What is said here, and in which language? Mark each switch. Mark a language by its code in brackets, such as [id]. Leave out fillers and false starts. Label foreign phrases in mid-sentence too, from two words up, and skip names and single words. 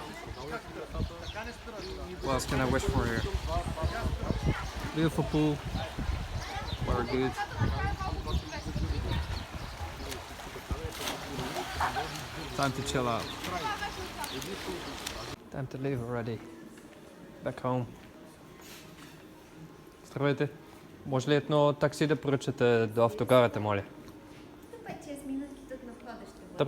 [en] What else can I wish for here? Beautiful pool, weather good. Time to chill out. Time to leave already. Back home. [bg] Здравейте. Може ли едно такси да поръчате до автогарата, моля? 5-6 минутки тук на входа ще бъде.